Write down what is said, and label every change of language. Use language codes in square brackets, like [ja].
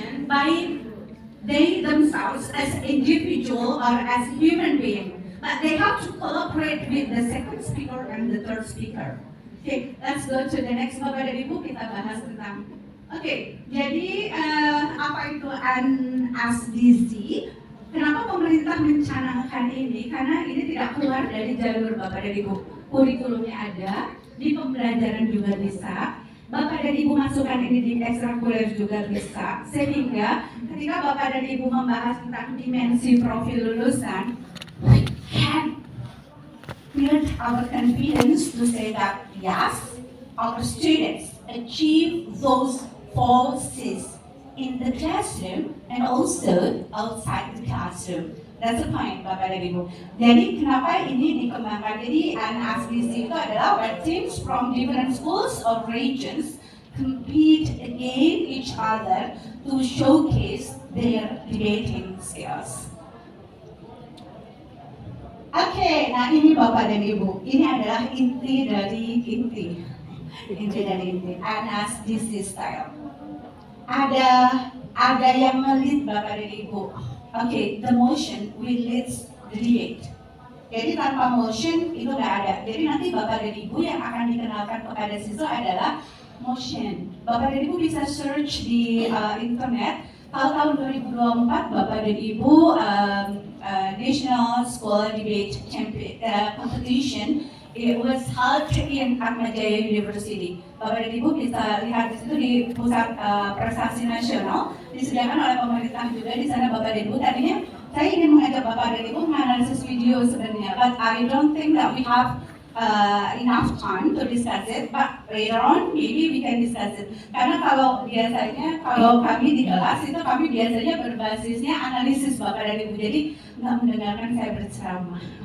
[en] by they themselves as individual or as human being, but they have to collaborate with the second speaker and the third speaker. Okay, let's go to the next. [id] Bapak dan Ibu, kita bahas tentang. Oke, jadi apa itu NSDC? Kenapa pemerintah mencanangkan ini? Karena ini tidak keluar dari jalur Bapak dan Ibu. Kurikulumnya ada, di pembelajaran juga bisa. Bapak dan Ibu masukkan ini di ekstrakurikuler juga bisa. Sehingga ketika Bapak dan Ibu membahas tentang dimensi profil lulusan, [en] we can build our confidence to say that yes, our students achieve those forces in the classroom and also outside the classroom. That's the point, Bapak dan Ibu. [id] Jadi kenapa ini dikembangkan? Jadi NSDC itu adalah [en] where teams from different schools or regions compete against each other to showcase their debating skills. [id] Oke, nah ini Bapak dan Ibu, ini adalah inti dari inti NSDC style. Ada yang melit Bapak dan Ibu. [en] Oke, the motion will lead the debate. [id] Jadi tanpa motion itu nggak ada. Jadi nanti Bapak dan Ibu yang akan dikenalkan kepada siswa adalah motion. Bapak dan Ibu bisa search di internet. Kalau tahun 2024 Bapak dan Ibu National School Debate Competition, [en] it was held in [id] Atmajaya University. Bapak dan Ibu bisa lihat di situ di pusat prestasi nasional disediakan oleh pemerintah juga di sana Bapak dan Ibu. Tadinya saya ingin mengajak Bapak dan Ibu menganalisis video sebenarnya, [en] but I don't think that we have enough time to discuss it, but later on maybe we can discuss it. [id] Karena kalau biasanya kalau kami di kelas itu kami biasanya berbasisnya analisis Bapak dan Ibu, jadi nggak mendengarkan saya berceramah.